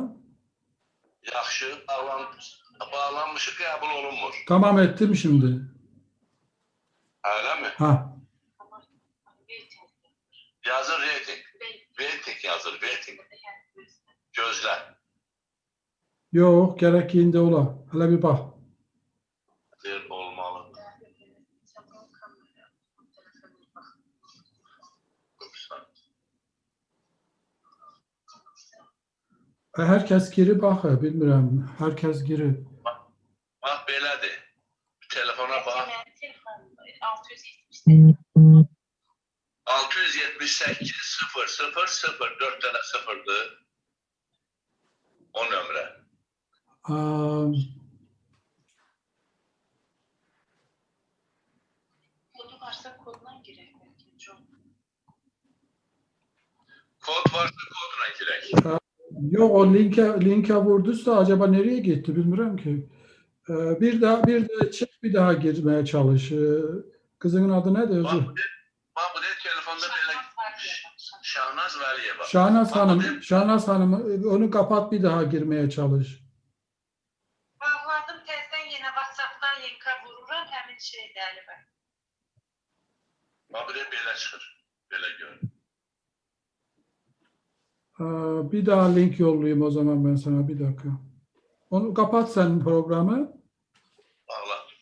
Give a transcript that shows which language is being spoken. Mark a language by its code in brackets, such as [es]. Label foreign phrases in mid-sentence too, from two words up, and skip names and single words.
[az] Yaxşı, bağlanmışı qəbul olunmur. [tr] Tamam ettim şimdi. Öyle mi? Ha. [az] Yazır rating. Rating yazır, rating. Gözlə. [tr] Yok, gerektiğinde ola. Hele bir bak. [az] Olmalı. [tr] Herkes giri bak, bilmirəm. Herkes giri. [az] Bax belədir. Telefona bax. 678 00 4 dənə sıfırdır. O nömrə. Kodu varsa kodla girək belki çok. Kod varsa kodla girək. [tr] Yok, o linke vurduysa acaba nereye gitti bilmirəm ki. Bir de çek, bir daha girmeye çalış. Kızının adı ne de özü? [az] Bax bu telefonda belə Şahnaz Vəliyeva. [tr] Şahnaz Hanım onu kapat, bir daha girmeye çalış. [az] Bağladım tezden yine WhatsApp'tan linka vururum həmin şeydə Ali bəy. Bax bu belə çıxır. Belə gör. [tr] Bir daha link yollayayım o zaman ben sana, bir dakika. Onu kapat sen programı. [az] Bağla.